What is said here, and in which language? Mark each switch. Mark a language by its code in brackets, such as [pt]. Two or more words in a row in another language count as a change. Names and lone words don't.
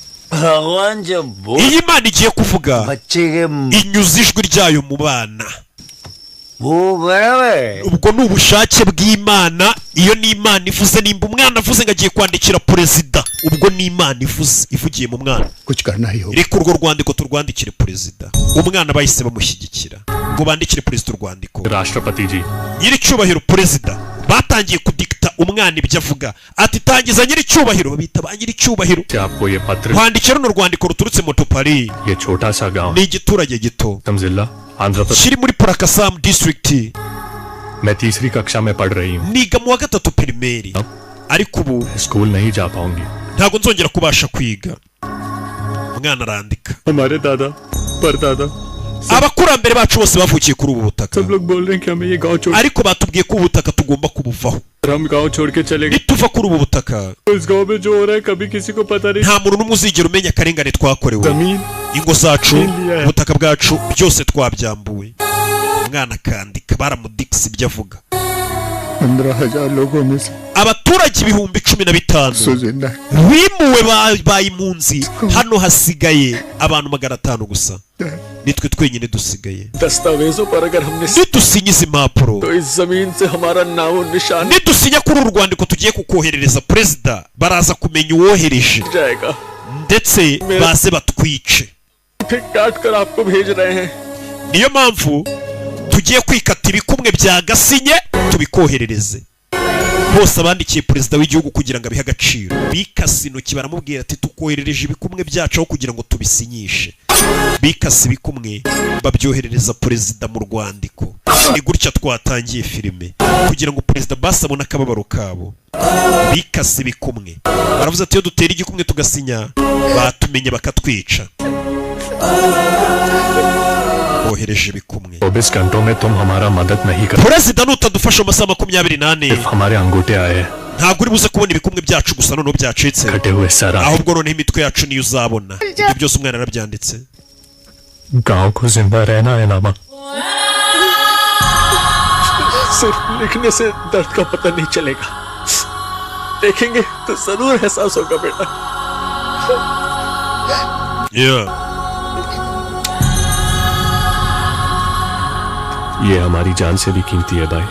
[rw] iyi Imana igiye kuvuga inyuza ijwi ryayo mu bana ubwo ni ubushake bw'Imana iyo ni Imana ivuze nimba umwana avuze ngo agiye kwandikira perezida ubwo ni Imana ivuze ivugiye mu mwana reka urwo rwandiko turwandikire perezida umwana bahise bamushyigikira ngo bandikire perezida urwandiko [hi] राष्ट्रपति जी [rw] nyiri cyubahiro perezida batangiye kudikita umwana ibyo avuga ati tangiza nyiri cyubahiro babita ba nyiri cyubahiro [hi] क्या आपको ये पत्र [rw] kwandikira runo rwandiko ruturutse mu Tupari [hi] ये छोटा सा गांव [rw] ni igiturage gito [hi] जिला आंध्र प्रदेश [rw] kiri muri Prakasam district [hi] मैं तीसरी कक्षा में पढ़ रही हूँ [rw] niga mu wa gatatu primaire ariko ubu [hi] स्कूल नहीं जा पाऊंगी [rw] ntago nzongera kubasha kwiga umwana arandika [hi] हमारे दादा परदादा [rw] abakurambere bacu bose bavukiye kuri ubu butaka [hi] सब लोग बोल रहे हैं कि हमें ये गांव छोड़ [rw] ariko batubwiye ko ubutaka tugomba kubuvaho [hi] हम गांव छोड़ के चले गए [rw] nituva kuri ubu butaka [hi] इस गांव में जो हो रहा है कभी किसी को पता नहीं [rw] nta muntu n'umwe uzigera umenya akarengane twakorewe [hi] जमीन [rw] ingo zacu ubutaka bwacu byose twabyambuwe umwana akandika baramudikisa ibyo avuga [hi] 15,000 लोगों में से [rw] abaturage ibihumbi 15 [hi] जिंदा [rw] bimuwe babaye impunzi hano hasigaye abantu 500 gusa nitwe twenyine dusigaye [hi] दस्तावेजों पर अगर हमने [rw] nidusinyiza impapuro [hi] तो इस जमीन से हमारा नाम निशान [rw] nidusinya kuri uru rwandiko tugiye kukoherereza perezida baraza kumenya uwohereje [hi] जाएगा [rw] ndetse baze batwice [hi] फिर काट कर आपको भेज रहे हैं [rw] niyo mpamvu tugiye kwikata ibikumwe bya gasinye tubikoherereze bose abandikiye perezida w'igihugu kugira ngo abihe agaciro bikase intoki baramubwira ati tukoherereje ibikumwe byacu aho kugira ngo tubisinyishe bikase ibikumwe babyoherereza perezida mu rwandiko ni gutya twatangiye filime kugira ngo perezida basi abone akababaro kabo bikase ibikumwe baravuze ati iyo dutera igikumwe tugasinya batumenye bakatwica bohereje ibikumwe [hi] 24 घंटों में तुम हमारा मदद नहीं कर [rw] perezida nutadufasha amasaha 24 [hi] सिर्फ हमारे अंगूठे आए [rw] ntabwo uri buze kubona ibikumwe byacu gusa noneho byacitse [hi] कटे हुए सर [rw] ahubwo noneho imitwe yacu niyo uzabona ibyo byose umwana arabyanditse [hi] गांव को जिंदा रहना है नामा सिर्फ लिखने से दर्द का पता नहीं चलेगा देखेंगे तो जरूर एहसास होगा बेटा ये हमारी जान से भी कीमती है भाई